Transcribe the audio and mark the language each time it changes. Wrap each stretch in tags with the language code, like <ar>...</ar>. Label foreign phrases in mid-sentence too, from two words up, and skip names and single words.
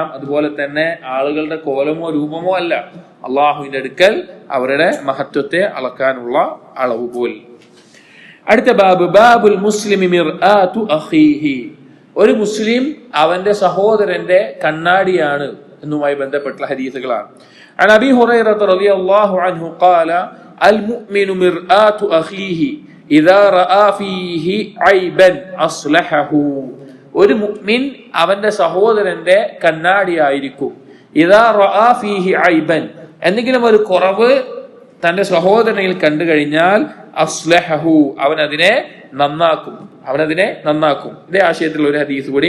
<ml>അതുപോലെ തന്നെ ആളുകളുടെ കോലമോ രൂപമോ അല്ല അള്ളാഹുവിന്റെ അടുക്കൽ അവരുടെ മഹത്വത്തെ അളക്കാനുള്ള അളവുകോൽ. അടുത്ത ബാബ്,</ml> <ar>باب المسلم مرآة أخيه.</ar> <ml>ഒരു മുസ്ലിം അവന്റെ സഹോദരന്റെ കണ്ണാടിയാണ് എന്നുമായി ബന്ധപ്പെട്ട ഹദീസുകളാണ്.</ml> <ar>عن أبي هريرة رضي الله عنه قال المؤمن مرآة أخيه إذا رأى فيه عيبا أصلحه.</ar> <ml>ഒരു മുഅ്മിൻ അവന്റെ സഹോദരന്റെ കണ്ണാടിയായിരിക്കും.</ml> <ar>إذا رأى فيه عيبا,</ar> <ml>എന്തെങ്കിലും ഒരു കുറവ് തന്റെ സഹോദരനിൽ കണ്ടു കഴിഞ്ഞാൽ അസ്ലഹഹു, അവനതിനെ നന്നാക്കും. ഇതേ ആശയത്തിലുള്ള ഒരു ഹദീസ് കൂടി.</ml>